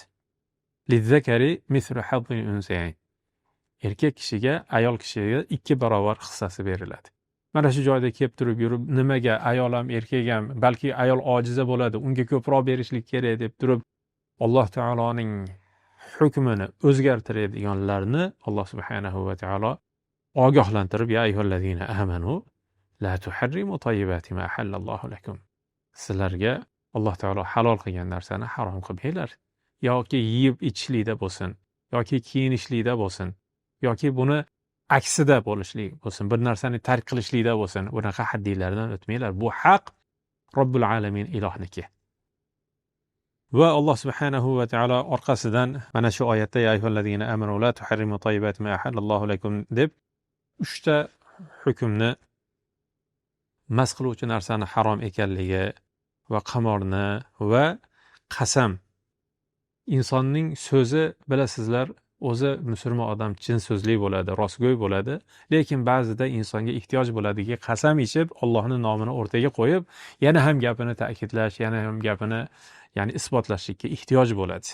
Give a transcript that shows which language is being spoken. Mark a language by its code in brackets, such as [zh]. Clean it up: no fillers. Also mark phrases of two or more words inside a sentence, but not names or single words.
[ar] للذكر مثل حظ الأنثيين. [uz] Erkak kishiga ayol kishiga 2 barobar hissasi beriladi. Mana shu joyda kelib turib yurib, nimaga ayol ham erkak ham, balki ayol ojiza bo'ladi, unga ko'proq berishlik kerak deb turib Alloh taoloning hukmini o'zgartiradiganlarni Alloh subhanahu va taolo ogohlantirib, [ar] يا أيها الذين آمنوا لا تحرموا طيبات ما أحل الله لكم. [uz] Sizlarga Alloh taolo halol qilgan narsani harom qilmanglar. Yoki yeyib ichishlikda bo'lsin, yoki kiyinishlikda bo'lsin, yoki buni aksida bo'lishlik bo'lsin, bir narsani tark qilishlikda bo'lsin, bunaqa haddiylardan o'tmanglar. Bu haq [ar] رب العالمين [uz] ilohniki. Va Alloh subhanahu va taolo orqasidan mana shu oyatda [ar] يا أيها الذين آمنوا لا تحرموا طيبات ما أحل الله لكم [uz] deb 3 ta hukmni, mas qiluvchi narsani harom ekanligi va qamorni va qasam. Insonning so'zi, bilasizlar, o'zi musulmon odam chin so'zli bo'ladi, rostgo'y bo'ladi, lekin ba'zida insonga ehtiyoj bo'ladiki, qasam ichib Allohning nomini o'rtaga qo'yib, yana ham gapini ta'kidlash, yana ham gapini ya'ni isbotlashlikka ehtiyoj bo'ladi.